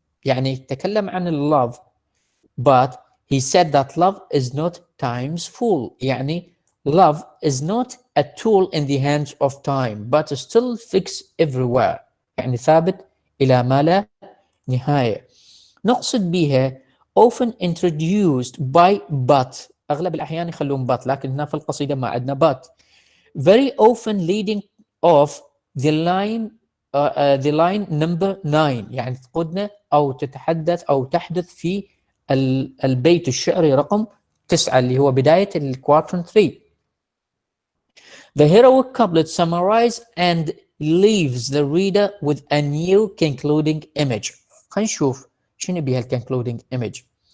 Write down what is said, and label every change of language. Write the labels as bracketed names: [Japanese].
[Arabic] يعني تكلم عن [English] love, but he said that love is not time's fool. يعني love is not a tool in the hands of time, but still fixed everywhere. [Arabic] يعني ثابت إلى ما لا نهاية. نقصد بها [English] often introduced by but. [Arabic] أغلب الأحيان يخلون but، لكن هنا في القصيدة ما عندنا but. [English] Very often leading off the line number 9 [Arabic] يعني تقودنا أو تتحدث أو تحدث في البيت الشعري رقم 9 اللي هو بداية الquatrain 3. [English] The heroic couplet summarizes and leaves the reader with a new concluding image. [Arabic] خلينا نشوف شنو بها concluding image.